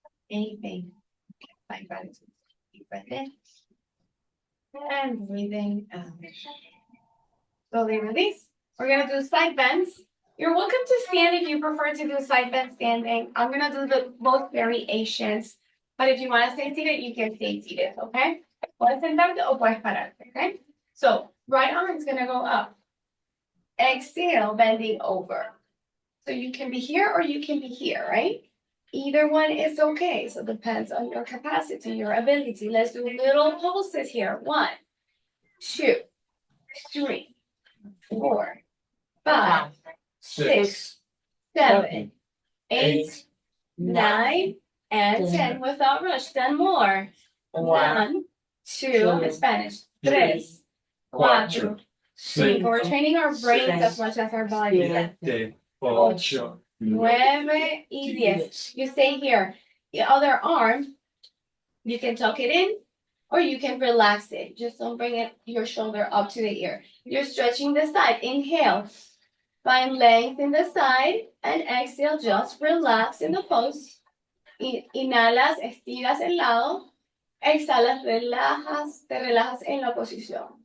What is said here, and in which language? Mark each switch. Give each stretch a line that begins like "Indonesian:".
English: Anything. Find gratitude. Deep breath in. And breathing out. Slowly release. We're going to do side bends. You're welcome to stand if you prefer to do side bend standing. I'm going to do both variations. But if you want to stay seated, you can stay seated, okay?
Spanish: Puedes sentarte o puedes pararte, okay?
English: So, right arm is going to go up. Exhale, bending over. So you can be here or you can be here, right? Either one is okay. So it depends on your capacity, your ability. Let's do little pulses here. 1, 2, 3, 4, 5, 6, 7, 8, 9, and 10. Without rush. 10 more. 1, 2, in Spanish. 3, 4, 5. We're training our brains as much as our body. 7, 8,
Spanish: 9 y 10.
English: You stay here. The other arm, you can tuck it in or you can relax it. Just don't bring it your shoulder up to the ear. You're stretching the side. Inhale. Find length in the side and exhale. Just relax in the pose.
Spanish: Inhalas, estiras el lado. Exhalas, relajas, te relajas en la posición.